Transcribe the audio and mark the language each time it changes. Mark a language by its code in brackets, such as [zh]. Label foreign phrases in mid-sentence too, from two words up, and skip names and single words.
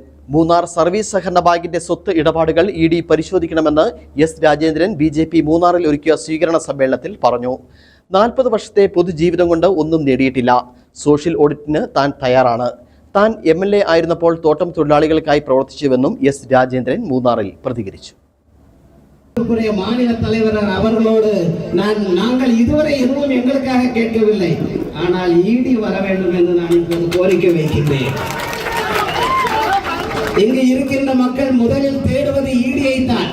[ml] മൂന്നാർ സർവീസ് സഹകരണ ബാങ്കിന്റെ സ്വത്ത് ഇടപാടുകൾ ED പരിശോധിക്കണമെന്ന് എസ് രാജേന്ദ്രൻ BJP മൂന്നാറിൽ ഒരുക്കിയ സ്വീകരണ സമ്മേളനത്തിൽ പറഞ്ഞു. 40 വർഷത്തെ പൊതുജീവിതം കൊണ്ട് ഒന്നും നേടിയിട്ടില്ല. [en] social audit [ml] താൻ തയ്യാറാണ്. താൻ MLA ആയിരുന്നപ്പോൾ തോട്ടം തൊഴിലാളികൾക്കായി പ്രവർത്തിച്ചുവെന്നും എസ് രാജേന്ദ്രൻ മൂന്നാറിൽ പ്രതികരിച്ചു. [ta] மாநில தலைவர் அவர்களோடு நாங்கள் இதுவரை எதுவும் எங்களுக்காக கேட்கவில்லை. ஆனால் ED வர வேண்டும் என்று நான் இப்போது கோரிக்கை வைக்கின்றேன். இங்கு இருக்கின்ற மக்கள் முதலில் தேடுவது ED-யை தான்.